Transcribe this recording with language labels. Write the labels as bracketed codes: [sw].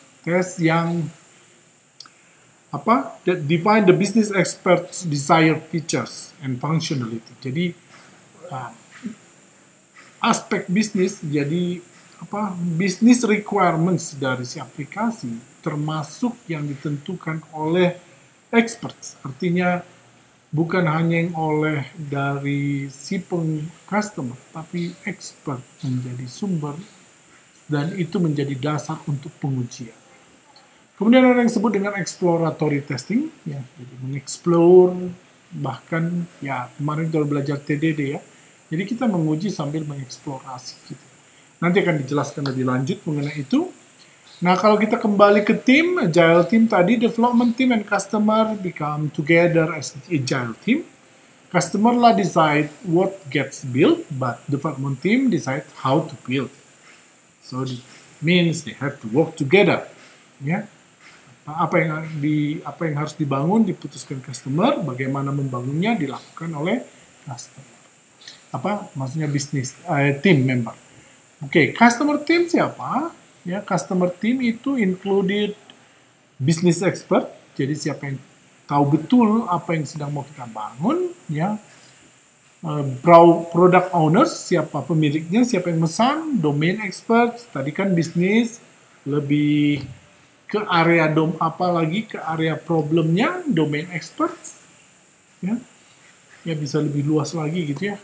[en] Tes yang that define the business expert's desired features and functionality. [id] Jadi aspek bisnis, jadi business requirements dari si aplikasi termasuk yang ditentukan oleh experts. Artinya bukan hanya yang oleh dari si customer, tapi expert menjadi sumber dan itu menjadi dasar untuk pengujian. Kemudian ada yang disebut dengan exploratory testing, ya, jadi mengeksplor, bahkan ya kemarin kita belajar TDD ya, jadi kita menguji sambil mengeksplorasi gitu. Nanti akan dijelaskan lebih lanjut mengenai itu. Nah, kalau kita kembali ke tim, agile team tadi, [en] development team and customer become together as agile team. Customer lah decide what gets built, but development team decide how to build. So it means they have to work together. [id] Ya, apa yang harus dibangun diputuskan customer, bagaimana membangunnya dilakukan oleh customer. Maksudnya bisnis team member. Oke, customer team siapa? [en] Ya, customer team itu included business expert. [id] Jadi siapa yang tahu betul apa yang sedang mau kita bangun, ya. Product owners, siapa pemiliknya, siapa yang mesan, domain experts, tadi kan bisnis lebih ke area ke area problemnya, domain experts, ya bisa lebih luas lagi gitu ya.